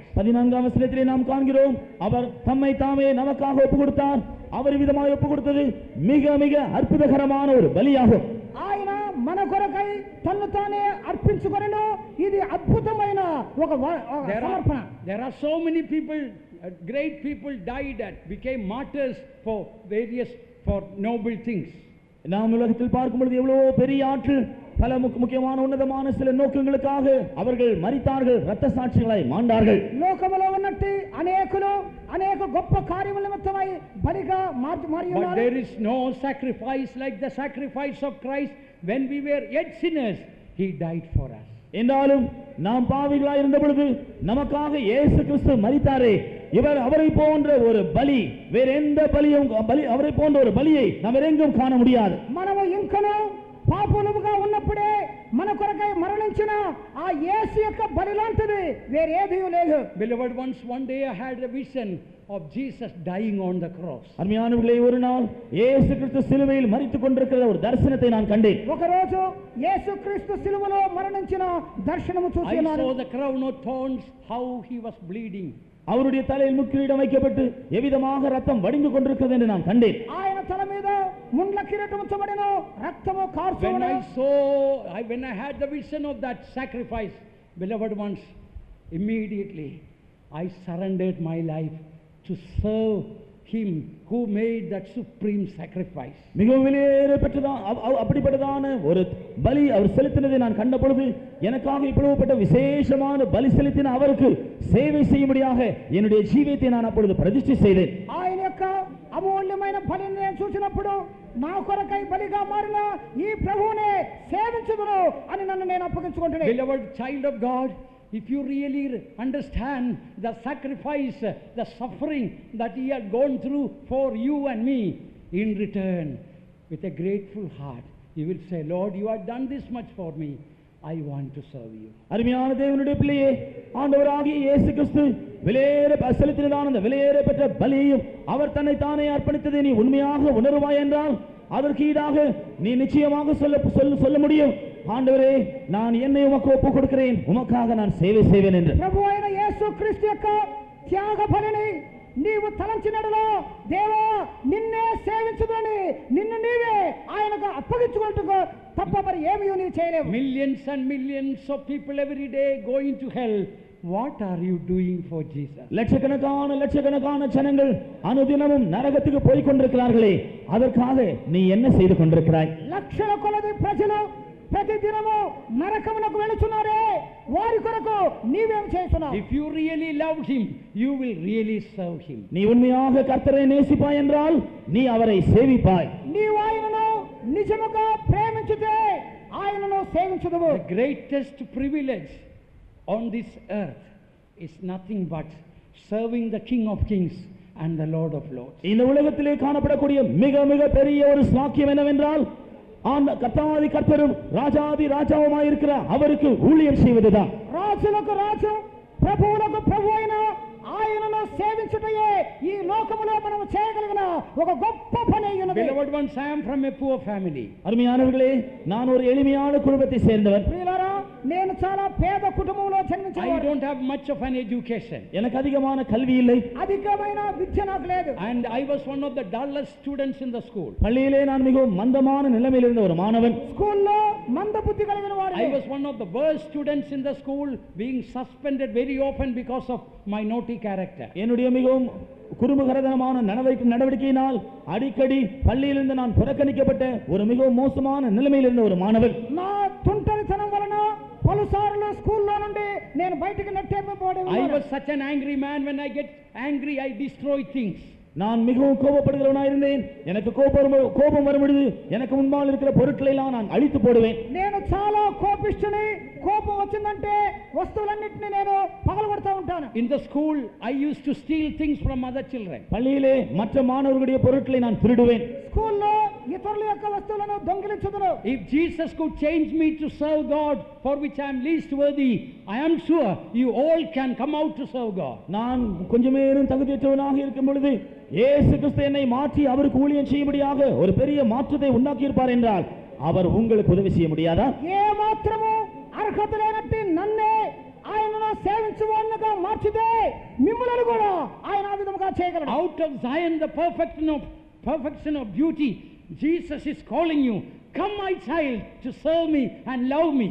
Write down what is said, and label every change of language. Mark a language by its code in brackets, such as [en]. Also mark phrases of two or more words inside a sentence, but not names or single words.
[ta] 14ஆம் வசனத்திலே நாம் காண்கிறோம், அவர் தம்மை தாமே நமக்காக ஒப்பு கொடுத்தார். அவர் விதமாய் ஒப்பு கொடுத்தது மிக மிக அற்புதகரமான ஒரு பலியாகும். [te] ఆయన మన కొరకై తన్ను తానే అర్పించుకొనెను. ఇది అద్భుతమైన ఒక సమర్పణ. [en] There are so many people, great people died and became martyrs for noble things. [ta] நாம் உலகத்தில் பார்க்கும் பொழுது எவ்வளவு பெரிய ஆட்கள் பல முக்கியமான உன்னதமான சில நோக்கங்களுக்காக அவர்கள் மரித்தார்கள், இரத்த சாட்சிகளாய் மாண்டார்கள். [te] లోకములో ఉన్నట్టు అనేకులు అనేక గొప్ప కార్యముల నిమిత్తమై బలిగా మారి [en] But [te] ఉన్నారు. [en] there is no sacrifice like the sacrifice of Christ. When we were yet sinners, he died for us. [ta] என்றாலும் நாம் பாவிகளாய் இருந்த பொழுது நமக்காக இயேசு கிறிஸ்து மரித்தாரே, அவரை போன்ற ஒரு பலி வேற எந்த பலியும் அவரை போன்ற ஒரு பலியை நாம் எங்கும் காண முடியாது. [te] మనము ఇంకనూ పాపులుగా ఉన్నప్పుడే మన కొరకై మరణించిన ఆ యేసు యొక్క బలి లాంటిది వేరేదీ లేదు. [en] Beloved ones, one day I had a vision of Jesus dying on the cross. [ta] அருமையானவர்களே, ஒரு நாள் இயேசு கிறிஸ்து சிலுவையில் மரித்துக் கொண்டிருக்கிற ஒரு தரிசனத்தை நான் கண்டேன். [te] ఒక రోజు యేసుక్రీస్తు సిలువలో మరణించిన దర్శనము [en] I [te] చూస్తున్నాను. [en] saw the crown of thorns, how he was bleeding. [ta] அவருடைய தலையில் முக்கிரீடம் வைக்கப்பட்டு எவ்விதமாக ரத்தம் வடிந்து கொண்டிருக்கிறது என்று நான் கண்டேன். [te] ఆయన తల మీద ముండ్ల కిరీటం ఉంచబడెను, రక్తము [en] When [te] కారుచున్నది. [en] when I had the vision of that sacrifice, beloved ones, immediately I surrendered my life to serve him who made that supreme sacrifice. [ta] மிகவும் விலையேறப்பட்டதான் அப்படிப்பட்டதான ஒரு பலி அவர் செலுத்தினதை நான் கண்ட பொழுது எனக்காக இப்படிப்பட்ட விசேஷமான பலி செலுத்தின அவருக்கு சேவை செய்யும்படியாக என்னுடைய ஜீவியத்தை நான் அப்பொழுது பிரதிஷ்டை செய்தேன். [te] ఆయన యొక్క అమూల్యమైన బలిని నేను చూసినప్పుడు నా కొరకై బలిగా మారిన ఈ ప్రభువునే సేవించుదును అని నన్ను నేను అప్పగించుకుంటున్నాను. [en] Beloved child of God, if you really understand the sacrifice, the suffering that he had gone through for you and me, in return, with a grateful heart, you will say, Lord, you have done this much for me. I want to serve you. [ta] அருமையான தேவனுடைய பிள்ளையே, ஆண்டவராகிய இயேசு கிறிஸ்து விலையேற செலுத்தினதான அந்த விலையேறப்பட்ட பலியையும் அவர் தன்னை தானே அர்ப்பணித்ததை நீ உண்மையாக உணர்வாய் என்றால் அதற்கு ஈடாக நீ நிச்சயமாக சொல்ல முடியும், ஆண்டவரே நான் என்னை உமக்கு ஒப்புக் கொடுக்கிறேன், உமக்காக நான் சேவை செய்வேன் என்று. [te] ప్రభువైన యేసుక్రీస్తు యొక్క త్యాగ బలిని నీవు తలంచినడలో దేవా నిన్నే సేవించుదని నిన్ను నీవే ఆయనకు అప్పగించుకుంటూ తప్ప మరి ఏమీ నీవు చేయలేవు. [en] Millions and millions of people every day going to hell. What are you doing for Jesus? [ta] லட்சக்கணக்கான ஜனங்கள் அனுதினமும் நரகத்துக்கு போய் கொண்டிருக்கிறார்களே, அதற்காக நீ என்ன செய்து கொண்டிருக்கிறாய்? [te] లక్షల కొలది ప్రజలు ప్రతిదినము నరకమునకు వెళుచున్నారే, వారి కొరకు నీవేం చేస్తున్నావు? [en] If you really love him, you will really serve him. [ta] நீ உண்மையாக கர்த்தரை நேசிப்பாய் என்றால் நீ அவரை சேவிப்பாய். [te] నీవు ఆయనను నిజముగా ప్రేమించితే ఆయనను సేవించుదువు. [en] The greatest privilege on this earth is nothing but serving the King of Kings and the Lord of Lords. [ta] இந்த உலகத்திலே காணப்படக்கூடிய மிக மிக பெரிய ஒரு சாக்கியம் என்னவென்றால் கர்த்தாதி கர்த்தரும் ராஜாதி ராஜாவுமாய் இருக்கிற அவருக்கு ஊழியம் செய்வதுதான். [te] రాజులకు రాజు ప్రభువులకు ప్రభు అయిన ఆయనను సేవించుటయే ఈ లోకములో మనం చేయగలిగిన ఒక గొప్ప పని అయ్యున్నది. [en] Beloved ones, I am from a poor family. [ta] அருமையானவர்களே, நான் ஒரு எளிமையான குடும்பத்தை சேர்ந்தவன். [te] ప్రియులారా, నేను చాలా పేద కుటుంబంలో జన్మించాను. [en] I don't have much of an education. [ta] எனக்கு அதிகமான கல்வி இல்லை. [te] అధికమైన విద్య నాకు లేదు. [en] And I was one of the dullest students in the school. [ta] பள்ளியிலே நான் மிகவும் மந்தமான நிலைமையில் இருந்த ஒரு மாணவன். [te] స్కూల్లో మంద బుద్ధి కలిగిన వాడిని. [en] I was one of the worst students in the school, being suspended very often because of my naughty character. [ta] என்னுடைய மிகவும் குறும்புகரதனமான நடவடிக்கையினால் அடிக்கடி பள்ளியிலிருந்து நான் புறக்கணிக்கப்பட்ட ஒரு மிகவும் மோசமான நிலைமையில் இருந்த ஒரு மாணவன். [te] నా తుంటరితనం వలన పలుసార్లు స్కూల్లో నుండి నేను బయటికి నెట్టేయబడేవాడిని. [en] I was such an angry man. When I get angry, I destroy things. [ta] நான் மிகவும் கோபப்படுகிறவனாக இருந்தேன். எனக்கு கோபம் வரும்பொழுது எனக்கு முன்பால் இருக்கிற பொருட்களை எல்லாம் நான் அழித்து போடுவேன். [te] నేను చాలా కోపిష్ఠుని. కోపం వచ్చిందంటే వస్తువులన్నిటిని నేను పగలగొడతా ఉంటాను. [en] In the school, I used to steal things from other children. [ta] பள்ளியிலே மற்ற மாணவர்களுடைய பொருட்களை நான் திருடுவேன். [te] స్కూల్లో ఇతరుల యొక్క వస్తువులను దొంగిలించుదును. [en] If Jesus could change me to serve God, for which I am least worthy, I am sure you all can come out to serve God. [ta] நான் கொஞ்சமேனும் தகுதியற்றவனாக இருக்கும் பொழுது இயேசு கிறிஸ்து என்னை மாற்றி அவருக்கு ஊழியம் செய்யும்படியாக ஒரு பெரிய மாற்றத்தை உண்டாக்கி இருப்பார் என்றால் அவர் உங்களுக்கு உதவி செய்ய முடியாதா? [te] ఏ మాత్రము అర్హత లేనట్టి నన్నే ఆయనను సేవించువాడుగా మార్చితే మిమ్మల్ని కూడా ఆయన ఆ విధముగా చేయగలడు. [en] Out of Zion, the perfection of beauty, Jesus is calling you, come my child, to serve me and love me.